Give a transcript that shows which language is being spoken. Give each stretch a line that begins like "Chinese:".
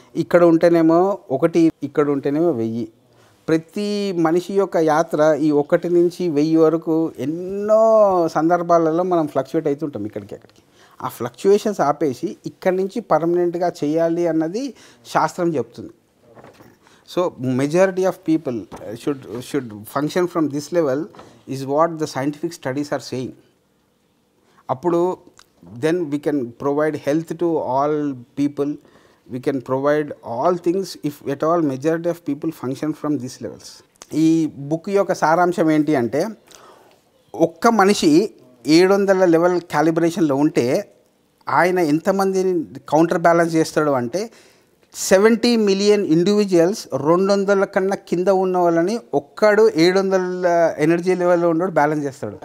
Telugu: ఇక్కడ ఉంటేనేమో 1, ఇక్కడ ఉంటేనేమో 1000. ప్రతి మనిషి యొక్క యాత్ర ఈ 1 నుంచి 1000 వరకు ఎన్నో సందర్భాలలో మనం ఫ్లక్చువేట్ అవుతుంటాం ఇక్కడికి అక్కడికి. ఆ ఫ్లక్చువేషన్స్ ఆపేసి ఇక్కడి నుంచి పర్మనెంట్గా చేయాలి అన్నది శాస్త్రం చెప్తుంది.
English: So majority of people should function from this level is what the scientific studies are saying. అప్పుడు then we can provide health to all people, we can provide all things if at all majority of people function from these levels.
Telugu: ఈ book యొక్క సారాంశం ఏంటి అంటే, ఒక్క మనిషి 700 level క్యాలిబ్రేషన్లో ఉంటే ఆయన ఎంతమందిని కౌంటర్ బ్యాలెన్స్ చేస్తాడు అంటే 70 మిలియన్ ఇండివిజువల్స్ 200 కన్నా కింద ఉన్న వాళ్ళని ఒక్కడు 700 ఎనర్జీ లెవెల్లో ఉన్నాడు బ్యాలెన్స్ చేస్తాడు.